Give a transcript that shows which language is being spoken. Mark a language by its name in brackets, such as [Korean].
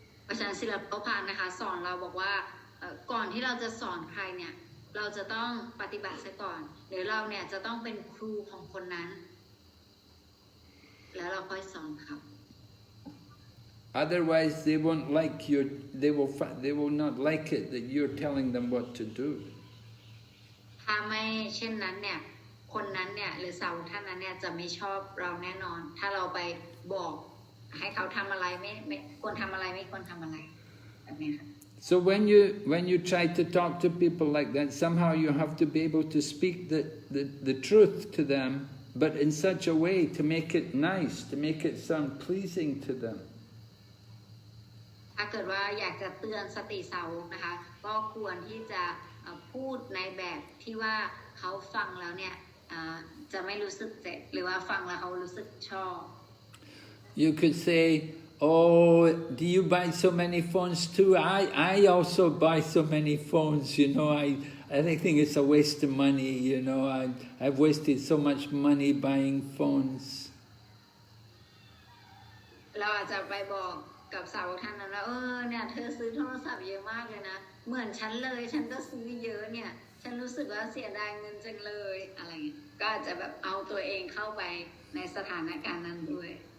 [Thai] อาจารย์ศิลปภานะคะสอนเราบอกว่าก่อนที่เราจะสอนใครเนี่ยเราจะต้องปฏิบัติซะก่อนหรือเราเนี่ยจะต้องเป็นครูของคนนั้นแล้วเราค่อยสอนเขา [English] Otherwise, they won't like you. They will not like it that you're telling them what to do. [Thai] ถ้าไม่เช่นนั้นเนี่ยคนนั้นเนี่ยหรือสาวท่านนั้นเนี่ยจะไม่ชอบเราแน่นอนถ้าเราไปบอกให้เขาทำอะไรไม่ควรทำอะไรไม่ควรทำอะไรแบบนี้ค่ะ [English] So when you try to talk to people like that, somehow you have to be able to speak the truth to them, but in such a way to make it nice, to make it sound pleasing to them. [Thai] ถ้าเกิดว่าอยากจะเตือนสติสาวกนะคะก็ควรที่จะพูดในแบบที่ว่าเขาฟังแล้วเนี่ยจะไม่รู้สึกเจ็บหรือว่าฟังแล้วเขารู้สึกชอบ [English] You could say, oh, do you buy so many phones too? I also buy so many phones, you know, I think it's a waste of money, you know, I've wasted so much money buying phones. [Thai] เราอาจจะไปบอกกับสาวกท่านนั้นว่าเนี่ยเธอซื้อโทรศัพท์เยอะมากเลยนะเหมือนฉันเลยฉันก็ซื้อเยอะเนี่ยฉันรู้สึกว่าเสียดายเงินจังเลยอะไรเงี้ยก็อาจจะแบบเอาตัวเองเข้าไปในสถานการณ์นั้นด้วย